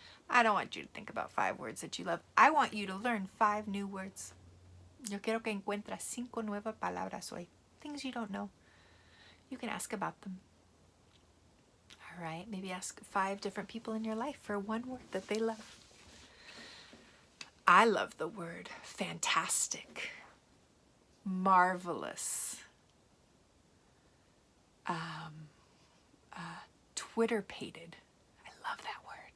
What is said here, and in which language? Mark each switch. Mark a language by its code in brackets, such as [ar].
[en] I don't want you to think about 5 words that you love. I want you to learn 5 new words. [es] Yo quiero que encuentres 5 nuevas palabras hoy. [en] Things you don't know. You can ask about them. All right, maybe ask 5 different people in your life for 1 word that they love. I love the word fantastic, marvelous, Twitter-pated. I love that word.